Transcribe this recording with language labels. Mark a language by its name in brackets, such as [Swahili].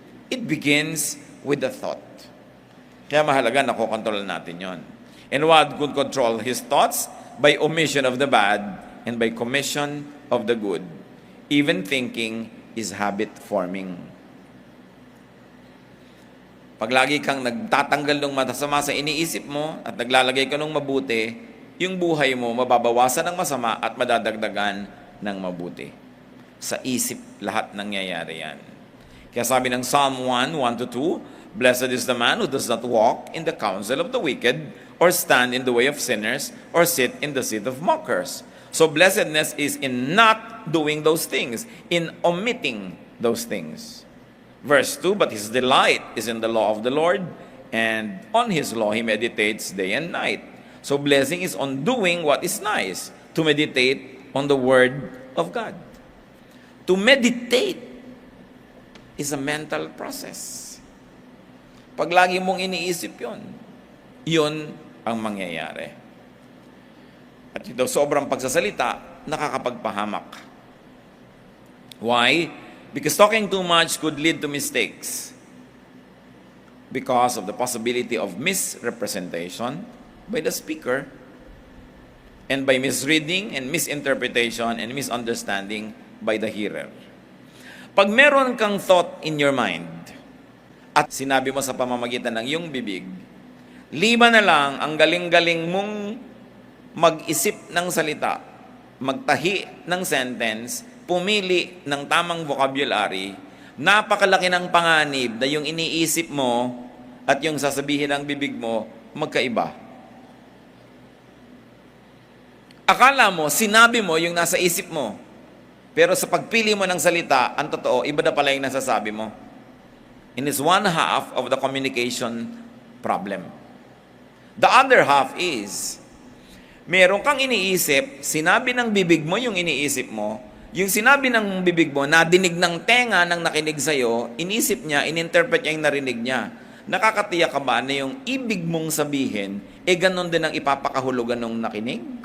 [English] It begins with the thought. [Filipino] Kaya mahalaga na kukontrol natin yon. [English] And one could control his thoughts by omission of the bad and by commission of the good. Even thinking is habit-forming. [Filipino] Pag lagi kang nagtatanggal ng masama sa iniisip mo at naglalagay ka ng mabuti, yung buhay mo mababawasan ng masama at madadagdagan ng mabuti. Sa isip lahat nangyayari yan. Kaya sabi ng [English] Psalm 1:1-2, Blessed is the man who does not walk in the counsel of the wicked, or stand in the way of sinners, or sit in the seat of mockers. So blessedness is in not doing those things, in omitting those things. Verse 2, but his delight is in the law of the Lord, and on his law he meditates day and night. So blessing is on doing what is nice, to meditate on the word of God. To meditate is a mental process. [Filipino] Pag lagi mong iniisip yun ang mangyayari. At ito, sobrang pagsasalita, nakakapagpahamak. [English] Why? Because talking too much could lead to mistakes. Because of the possibility of misrepresentation by the speaker, and by misreading and misinterpretation and misunderstanding by the hearer. [Filipino] Pag meron kang [English] thought in your mind, [Filipino] at sinabi mo sa pamamagitan ng iyong bibig, liban na lang ang galing-galing mong mag-isip ng salita, magtahi ng sentence, pumili ng tamang vocabulary, napakalaki ng panganib na yung iniisip mo at yung sasabihin ng bibig mo, magkaiba. Akala mo, sinabi mo yung nasa isip mo, pero sa pagpili mo ng salita, ang totoo, iba na pala yung nasasabi mo. [English] And it's one half of the communication problem. [Filipino] The other half is, meron kang iniisip, sinabi ng bibig mo yung iniisip mo, yung sinabi ng bibig mo, nadinig ng tenga ng nakinig sa'yo, inisip niya, ininterpret niya yung narinig niya. Nakakatiyak ka ba na yung ibig mong sabihin, ganun din ang ipapakahulugan ng nakinig?